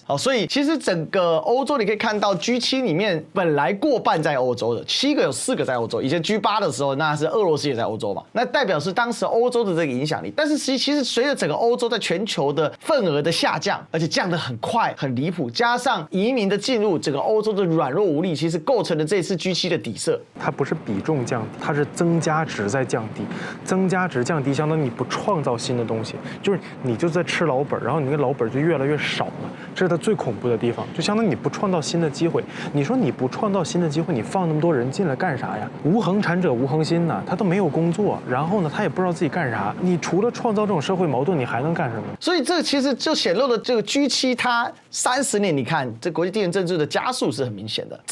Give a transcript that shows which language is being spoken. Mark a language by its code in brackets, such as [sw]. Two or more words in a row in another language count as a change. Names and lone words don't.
[zh] 好，所以其實整個歐洲你可以看到 G7 裡面本來過半在歐洲的，7個有4個在歐洲。以前 G8 的時候，那是俄羅斯也在歐洲嘛，那代表是當時歐洲的這個影響力。但是其實隨着整個歐洲在全球的份額的下降，而且降得很快很離譜，加上移民的進入，整個歐洲的軟弱無力，其實構成了這次 G7 的底色。它不是比重降低，它是增加值在降低，增加值降低相当于你不創造新的東西，就是你就在吃老本，然後你那個老本就越來越少了，這是它最恐怖的地方，就相當於你不創造新的機會。你說你不創造新的機會，你放那麼多人進來幹啥呀？無恆產者無恆心吶，他都沒有工作，然後呢，他也不知道自己幹啥。你除了創造這種社會矛盾，你還能幹什麼？所以這其實就顯露了這個 G7它30年，你看這國際地緣政治的加速是很明顯的。